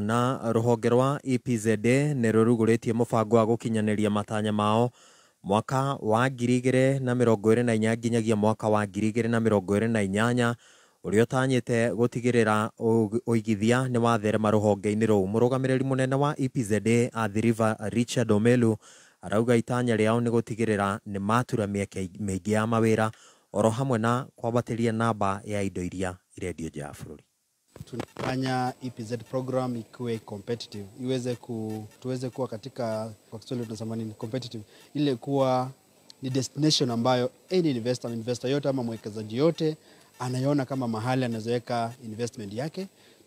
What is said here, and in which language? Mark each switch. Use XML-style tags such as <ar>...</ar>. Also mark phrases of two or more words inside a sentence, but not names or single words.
<ki>Na rũhonge rwa EPZD nĩ rũrugũrĩtie mũbango wa gũkinyanĩria matanya mao mwaka wa 2024 nginyagia mwaka wa 2028 ũrĩa ũtanyĩte gũtigĩrĩra ũigithia nĩ watherema rũhonge-inĩ rũu. Mũrũgamĩrĩri mũnene wa EPZD Athi River Richard Omelu arauga itanya rĩao nĩ gũtigĩrĩra nĩ matura mĩeke mĩingĩ ya mawĩra oro hamwe na kwambatĩria namba ya indo iria irendio nja ya bũrũri.</ki> <sw>Tunafanya EPZ program ikuwe competitive, tuweze kuwa katika, kwa Kiswahili tunasema nini, competitive, ile kuwa ni destination ambayo</sw> <en>any investor</en> <sw>yote ama mwekezaji yote anaiona kama mahali anaweza weka investment yake.</sw>